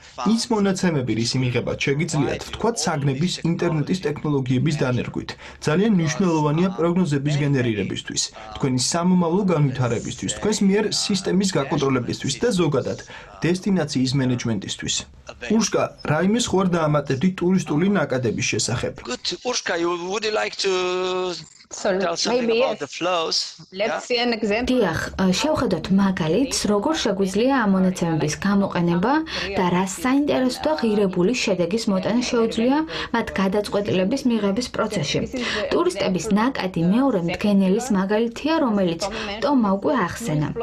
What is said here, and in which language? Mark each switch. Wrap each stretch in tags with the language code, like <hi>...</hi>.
<ka>ის მონაცემები, რისი მიღებაც შეგიძლიათ, ვთქვათ, საგნების ინტერნეტის ტექნოლოგიების დანერგვით. ძალიან მნიშვნელოვანია პროგნოზების გენერირებისთვის, თქვენი სამომავლო განვითარებისთვის, თქვენს მიერ სისტემის გაკონტროლებისთვის და ზოგადად დესტინაციის მენეჯმენტისთვის. უშკა, რაიმე სხვა არ დაამატებდი ტურისტული ნაკადების შესახებ.</ka> <en>Good. Urshka, would you like to tell something about the flows? Let's see an example.</en> <ka>დიახ, შევხედოთ მაგალითს, როგორ შეგვიძლია ამ მონაცემების გამოყენება და რა საინტერესო და ღირებული შედეგის მოტანა შეუძლია მათ გადაწყვეტილების მიღების პროცესში. ტურისტების ნაკადი მეორე მდგენელის მაგალითია, რომელიც ტომმა უკვე ახსენა.</ka>